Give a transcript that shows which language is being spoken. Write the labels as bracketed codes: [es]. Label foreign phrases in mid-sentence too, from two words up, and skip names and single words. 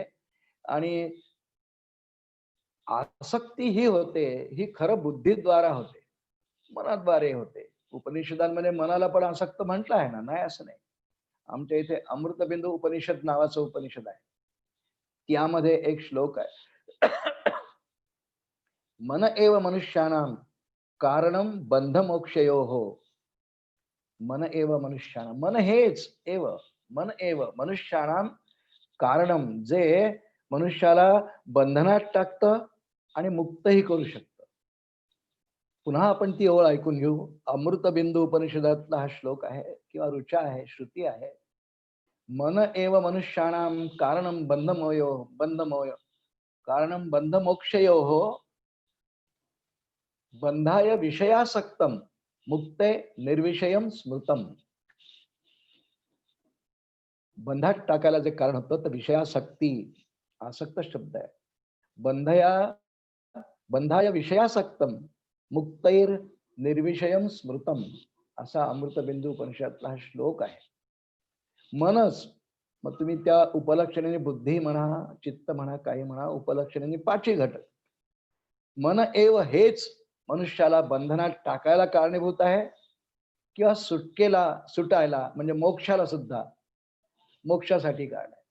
[mr] आणि आसक्ती ही होते, ही खरं बुद्धीद्वारा होते, मनाद्वारे होते. उपनिषदांमध्ये मनाला पण आसक्त म्हटलं आहे ना, नाही असं नाही. आमच्या इथे अमृतबिंदू उपनिषद नावाचं उपनिषद आहे. त्यामध्ये एक श्लोक आहे. [sa] मन एव मनुष्याणाम कारणम बंध मोक्षयोः. मन एव मनुष्याणाम, मन हेच एव, मन एव मनुष्याणाम कारणम, [mr] जे मनुष्याला बंधनात टाकतं आणि मुक्तही करू शकतं. पुन्हा आपण ती ओळ ऐकून घेऊ. अमृतबिंदू उपनिषदातला हा श्लोक आहे किंवा ऋचा आहे, श्रुती आहे. [sa] मन एव मनुष्याणाम कारणम बंधमोय कारणम बंध मोक्षयोः बंधाय विषयासक्तम मुक्ते निर्विषयम स्मृतम. [mr] बंधात टाकायला जे कारण होतं तर विषयासक्ती, आसक्त शब्द आहे. [sa] बंधाय विषयासक्तम मुक्तैर निर्विषयम स्मृतम [mr] असा अमृतबिंदू उपनिषदातला हा श्लोक आहे. मनच, मग तुम्ही त्या उपलक्षणाने बुद्धी म्हणा, चित्त म्हणा, काही म्हणा, उपलक्षणाने पाची घटक. [sa] मन एव [mr] हेच मनुष्याला बंधनात टाकायला कारणीभूत आहे किंवा सुटायला म्हणजे मोक्षाला सुद्धा, मोक्षासाठी कारण आहे.